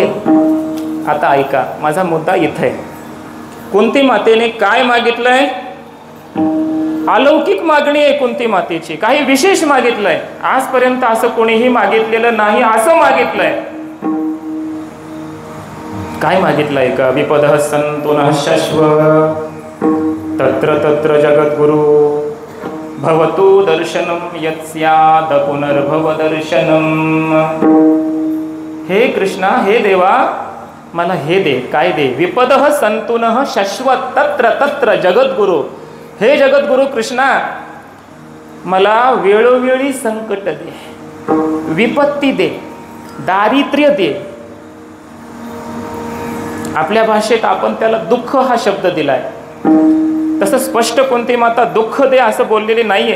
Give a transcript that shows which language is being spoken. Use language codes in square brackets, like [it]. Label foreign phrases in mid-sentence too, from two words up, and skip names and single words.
[mr] आता ऐका, माझा मुद्दा इथं आहे. कुंती मातेने काय मागितलंय? अलौकिक मागणी आहे कुंती मातेची, काही विशेष मागितलंय. आजपर्यंत असं कोणीही मागितलेलं नाही, असं मागितलंय. काय मागितलंय का? [sa] विपदः सन्तुनः शश्वत् तत्र तत्र जगद्गुरु भवतु दर्शनम यत्स्याद पुनर्भव दर्शनम. [mr] हे कृष्णा, हे देवा, मला हे दे. काय दे? [sa] विपदः सन्तुनः शश्वत् तत्र तत्र जगद्गुरु. [mr] हे जगद्गुरु कृष्णा, मला वेळोवेळी संकट दे, विपत्ती दे, दारिद्र्य दे. आपल्या भाषेत आपण त्याला दुःख हा शब्द दिलाय. तसं स्पष्ट कुंती माता दुःख दे असं बोललेली नाहीये.